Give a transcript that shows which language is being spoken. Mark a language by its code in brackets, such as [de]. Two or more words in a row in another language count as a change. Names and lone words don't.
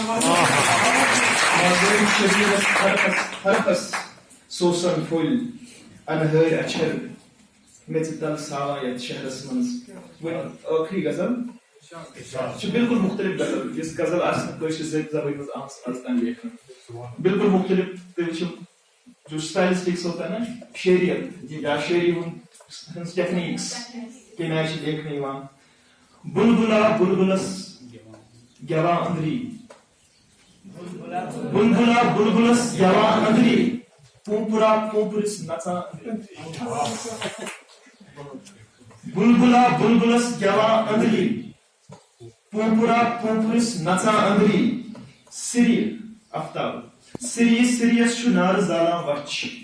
[ks] ماگٲنۍ شبیٖرس حرفس سوسن پھُلۍ انہٲرۍ اچھر مےٚ ژٕ تلساوان یتھ شہرس منٛز وۄنۍ ٲخری غزل چھِ بالکل مختلف غزل یُس غزل آسہِ نہٕ کٲشِر زبٲنۍ منٛز آمٕژ آز تام لیکھنہٕ بالکل مختلف تُہۍ وٕچھِو [ur] جو سٹائلسٹکس ہوتا ہے نا [ks] شعریت یا شعری ہٕنٛز ٹیکنیٖکس کمہِ آیہِ چھِ لیکھنہٕ یِوان بُلبُلا بُلبُلس گٮ۪وان أنٛدری بُلبُلا بُلبُلس گٮ۪وان أنٛدری پوٗنٛپوٗرا پوٗنٛپرِس نژان بُلبُلا بُلبُلس گٮ۪وان أنٛدری پوٗنٛپوٗرا پوٗنٛپرِس نژان أنٛدری سِرِ آفتاب سریس چھُ نارٕ زالان وَچھ